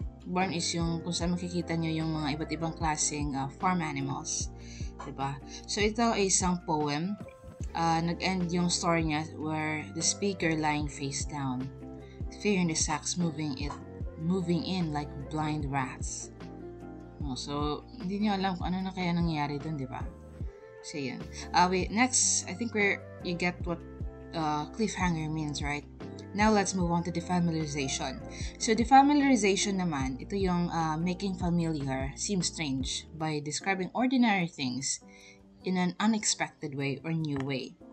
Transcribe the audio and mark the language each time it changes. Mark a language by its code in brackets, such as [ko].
[tl] Barn is yung kung saan makikita niyo yung mga iba't ibang klaseng farm animals. Diba? So, ito ay isang poem. [en] Nag-end yung story niya where the speaker lying face down, fearing the sacks moving in like blind rats. [tl] So, hindi niyo alam kung ano na kaya nangyayari dun, diba? So, yun. [en] Next, I think you get what cliffhanger means, right? Now, let's move on to defamiliarization. So, defamiliarization [tl] naman, ito yung [en] making familiar seem strange by describing ordinary things in an unexpected way or new way.